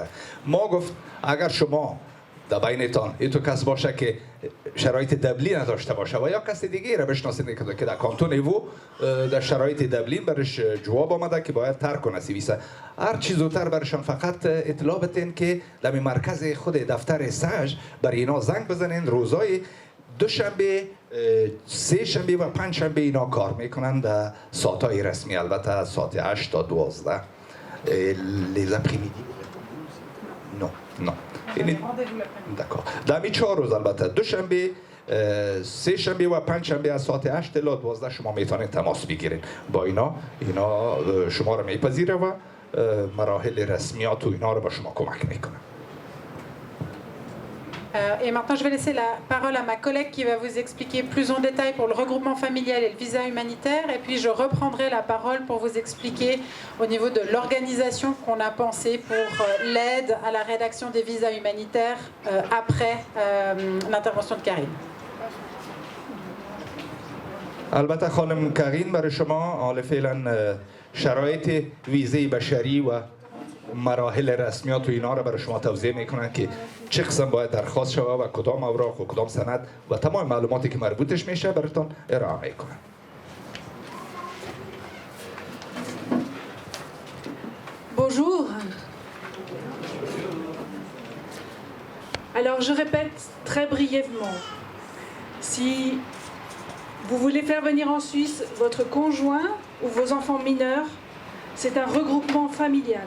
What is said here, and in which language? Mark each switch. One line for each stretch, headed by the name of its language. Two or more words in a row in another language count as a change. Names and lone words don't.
Persian: ما گفت اگر شما در بینتان اینطور کس باشه که شرایط دبلین نداشته باشه و یا کسی دیگه را بشناسید که در کانتون وو در شرایط دبلین برش جواب آمده که باید ترک کنه سویسه، هر چیز زودتر برشان فقط اطلاع بدین که در مرکز خود دفتر ساج برای اینا زنگ بزنین. روزای دوشنبه، سه شنبه و پنج شنبه اینا کار میکنن در ساعتهای رسمی، البته ساعت 8 تا 12.
French: les après-midi non
Persian: در می 4 روز، البته دوشنبه، سه شنبه و پنج شنبه از ساعت 8 تا 12 شما میتونید تماس بگیرید با اینا شما را میپذیره و مراحل رسمیات و اینا رو به شما کمک میکنه.
French: Et maintenant, je vais laisser la parole à ma collègue qui va vous expliquer plus en détail pour le regroupement familial et le visa humanitaire. Et puis, je reprendrai la parole pour vous expliquer au niveau de l'organisation qu'on a pensé pour l'aide à la rédaction des visas humanitaires après l'intervention de Karine.
Persian: البته خانم کارین برای شما حال فعلا شرایط ویزه بشری و مراحل رسمیات و اینا رو برای شما توضیح میکنن که چه قسم باید درخواست شوه و کدام اوراق و کدام سند و تمام معلوماتی که مربوطش میشه براتون ارائه میکنن.
French: Bonjour. Alors je répète très brièvement. Si vous voulez faire venir en Suisse votre conjoint ou vos enfants mineurs, c'est un regroupement familial.